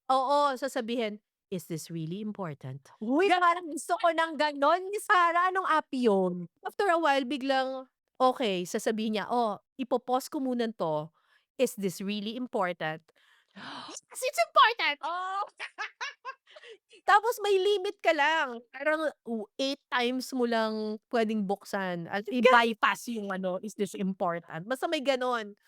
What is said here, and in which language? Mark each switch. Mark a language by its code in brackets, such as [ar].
[tl] oo, sasabihin, [en] "Is this really important?" [tl] Uy, parang gusto ko ng gano'n, Miss Cara, anong app yun? After a while biglang, okey, sasabihin niya, "Oh, ipo-pause ko muna 'to. [en] Is this really important?" Yes, it's important! Oh. [tl] Tapos may limit ka lang, parang 8 times mo lang puwedeng buksan at i-bypass yung ano, [en] "Is this important?" [tl] Basta may gano'n.